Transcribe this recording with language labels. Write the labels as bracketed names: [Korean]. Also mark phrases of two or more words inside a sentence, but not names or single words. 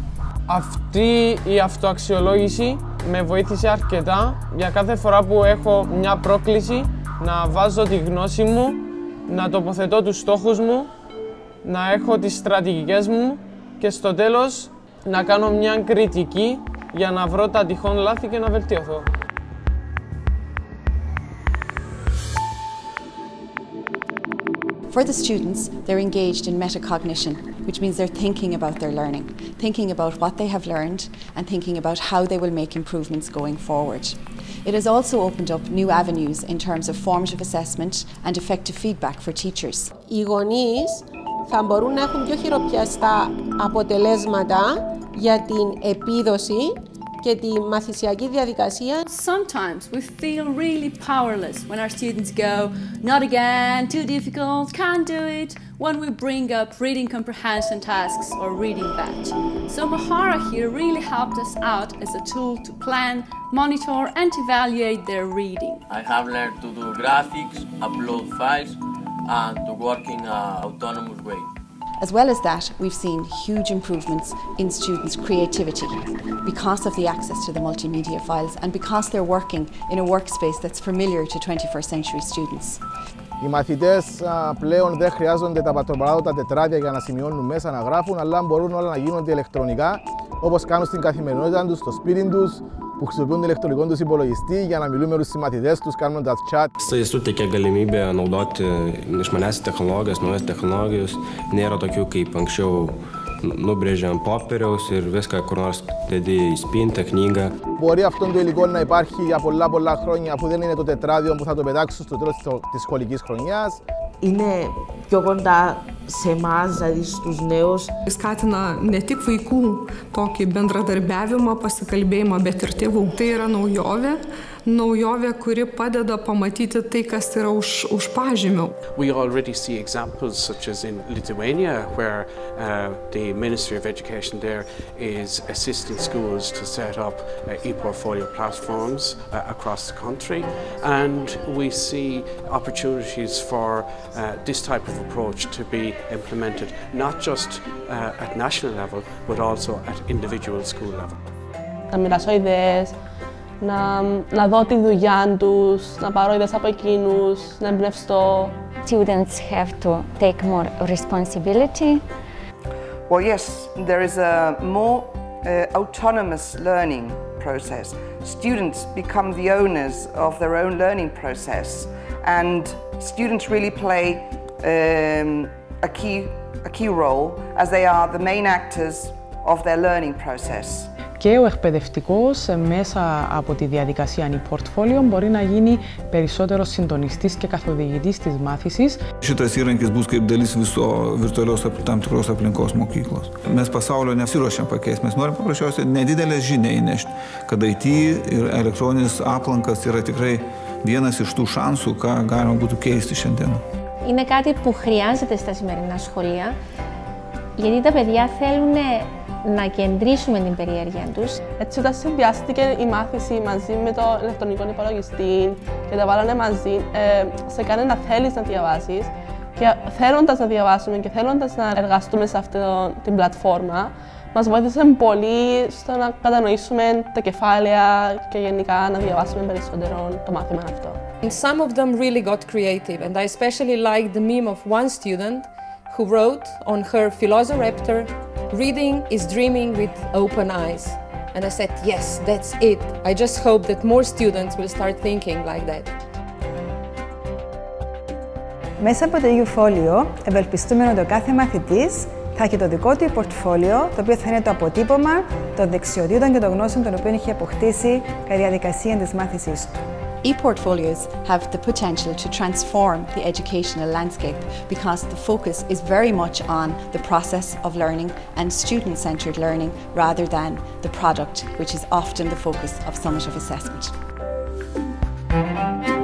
[Greek] Αυτή η αυτοαξιολόγηση με βοήθησε αρκετά για κάθε φορά που έχω μια πρόκληση να βάζω τη γνώση μου, να τοποθετώ τους στόχους μου, να έχω τις στρατηγικές μου και στο τέλος να κάνω μια κριτική για να βρω τα τυχόν λάθη και να βελτιωθώ. [English] For the students, they're engaged in metacognition, which means they're thinking about their learning, thinking about what they have learned and thinking about how they will make improvements going forward. It has also opened up new avenues in terms of formative assessment and effective feedback for teachers. [Greek] Οι γονείς θα μπορούν να έχουν πιο χειροπιαστά αποτελέσματα για την επίδοση και τη μαθησιακή διαδικασία. [English] Sometimes we feel really powerless when our students go, not again, too difficult, can't do it, when we bring up reading comprehension tasks or reading batch. So Mahara here really helped us out as a tool to plan, monitor and evaluate their reading. I have learned to do graphics, upload files and to work in an autonomous way. As well as that, we've seen huge improvements in students' creativity because of the access to the multimedia files and because they're working in a workspace that's familiar to 21st century students. [Greek] Οι μαθητές πλέον δεν χρειάζονται τα πατροπαράδοτα τετράδια για να σημειώνουν μέσα, να γράφουν, αλλά μπορούν όλα να γίνονται ηλεκτρονικά, όπως κάνουν στην καθημερινότητα τους, στο σπίτι τους, που χρησιμοποιούν τον ηλεκτρονικό τους υπολογιστή για να μιλούν με τους συμμαθητές τους, κάνουν τα chat. [Lithuanian] Tai suteikia galimybę naudoti išmaniąsias technologijas, naujas technologijos, nėra tokių kaip anksčiau nubrėžiam popieriaus ir viską kur nors dedi į spintą, knygą. [Greek] Μπορεί αυτό το υλικό να υπάρχει για πολλά χρόνια, αφού δεν είναι το τετράδιο που θα το πετάξουν στο τέλος της σχολικής χρονιάς. Είναι πιο κοντά σε εμάς, δηλαδή στους νέους. [Lithuanian] Skatina ne tik vaikų tokį bendradarbiavimą, pasikalbėjimą, bet ir tėvų. Tai yra naujovė, kuri padeda pamatyti tai, kas yra už pažymio. [English] We already see examples such as in Lithuania, where the Ministry of Education there is assisting schools to set up e-portfolio platforms across the country, and we see opportunities for this type of approach to be implemented not just at national level but also at individual school level. [Greek] Να μοιράσω ιδέες, να δω τη δουλειά τους, να πάρω ιδέες από εκείνους, να εμπνευστώ. [English] Students have to take more responsibility. Well, yes, there is a more autonomous learning process. Students become the owners of their own learning process, and students really play a key role as they are the main actors of their learning process. [Greek] Και ο εκπαιδευτικός μέσα από τη διαδικασία e-portfolio μπορεί να γίνει περισσότερος συντονιστής και καθοδηγητής της μάθησης. [Lithuanian] Šitas įrankis bus kaip dalis viso virtualios tam tikros aplinkos mokyklos. Mes pasaulio nesiruošiam pakeisti, mes norim paprasčiausiai nedidelę žinią įnešti, kad IT ir elektroninis aplankas yra tikrai vienas iš tų šansų, ką galima būtų keisti šiandien. [Greek] Είναι κάτι που χρειάζεται στα σημερινά σχολεία, γιατί τα παιδιά θέλουν να κεντρήσουμε την περιέργεια τους. Έτσι, όταν συνδυάστηκε η μάθηση μαζί με το ηλεκτρονικό υπολογιστή και τα βάλανε μαζί, σε κάνει να θέλεις να διαβάσεις και θέλοντας να διαβάσουμε και θέλοντας να εργαστούμε σε αυτή την πλατφόρμα, μας βοήθησε πολύ στο να κατανοήσουμε τα κεφάλαια και γενικά να διαβάσουμε περισσότερο το μάθημα αυτό. [English] And some of them really got creative, and I especially liked the meme of one student who wrote on her Velociraptor, "Reading is dreaming with open eyes." And I said, yes, that's it. I just hope that more students will start thinking like that. [Greek] Μέσα από το EUfolio ευελπιστούμε ότι ο κάθε μαθητής θα έχει το δικό του πορτφόλιο, το οποίο θα είναι το αποτύπωμα των δεξιοτήτων και των γνώσεων των οποίων έχει αποκτήσει κατά τη διαδικασία της μάθησής του. [English] E-portfolios have the potential to transform the educational landscape because the focus is very much on the process of learning and student-centred learning rather than the product, which is often the focus of summative assessment.